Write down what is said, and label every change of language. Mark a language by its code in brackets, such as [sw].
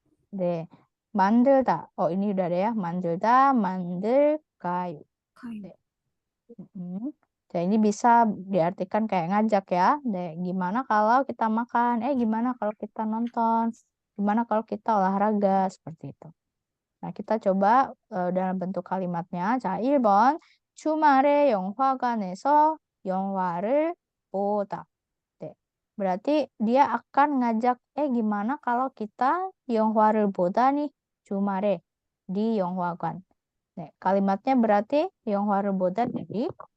[ko] 네, 만들다. [id] Ini udah ada ya. [ko] 만들다, 만들까요? 까요. [id] 네. Nah, ini bisa diartikan kayak ngajak ya. Gimana kalau kita makan? Gimana kalau kita nonton? Gimana kalau kita olahraga? Seperti itu. Nah, kita coba dalam bentuk kalimatnya. [ko] 자, 1번. 주말에 영화관에서 영화를 보다. 네. [id] Berarti dia akan ngajak, gimana kalau kita [ko] 영화를 보다 [id] nih, 주말에 di 영화관. 네, kalimatnya berarti [ko] 영화를 보다 [id] jadi